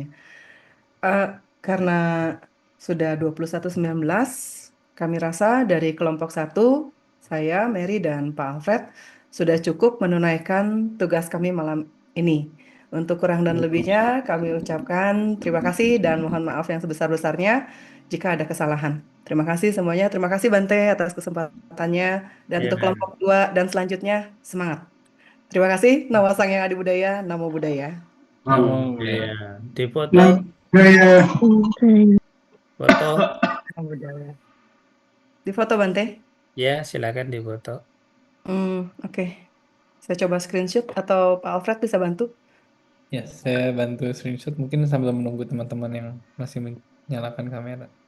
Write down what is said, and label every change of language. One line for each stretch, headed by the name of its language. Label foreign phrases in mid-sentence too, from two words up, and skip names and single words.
Indonesian: Karena sudah 21.19, kami rasa dari kelompok 1, saya, Mary, dan Pak Alfred sudah cukup menunaikan tugas kami malam ini. Untuk kurang dan lebihnya kami ucapkan terima kasih dan mohon maaf yang sebesar-besarnya jika ada kesalahan. Terima kasih semuanya. Terima kasih Bante atas kesempatannya. Dan untuk Ya, kelompok 2 dan selanjutnya, semangat.
Pali: Terima kasih. Namo Sang Yang Adi Budaya, Namo Buddhaya. Namo ya. Buddhaya.
Indonesian: Dipoto, Nah, gaya foto.
Pali: Namo Buddhaya.
Indonesian: Di foto Bante. Ya, silakan difoto. Oke. Saya coba screenshot atau Pak Alfred bisa bantu? Ya, saya bantu screenshot mungkin sambil menunggu teman-teman yang masih menyalakan kamera.